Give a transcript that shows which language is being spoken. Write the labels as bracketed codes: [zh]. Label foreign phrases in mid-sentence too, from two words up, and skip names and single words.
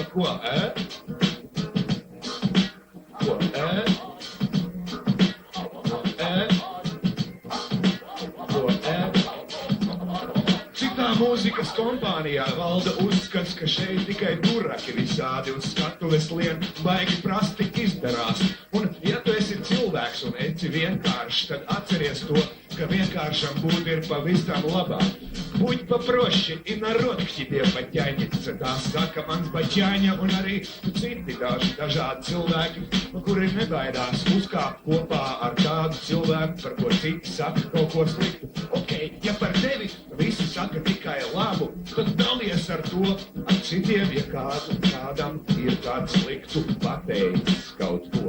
[lv] Ko, Ko, Citā mūzikas kompānijā valda uzskats, ka šeit tikai duraki visādi un skatuves lien baigi prasti izdarās. Un ja tu esi cilvēks un esi vienkāršs, tad atceries to, ka vienkāršam būt ir pavisam labāk. [ru] Будь попроще и народ к тебе потянется, [lv] tā saka mans baķāņa un arī citi dažādi cilvēki, kuri nebaidās uzkāpt kopā ar tādu cilvēku, par ko citi saka kaut ko sliktu. Ok, ja par tevi visi saka tikai labu, tad dalies ar to ar citiem, ja kādam ir kāds sliktu pateicis kaut ko.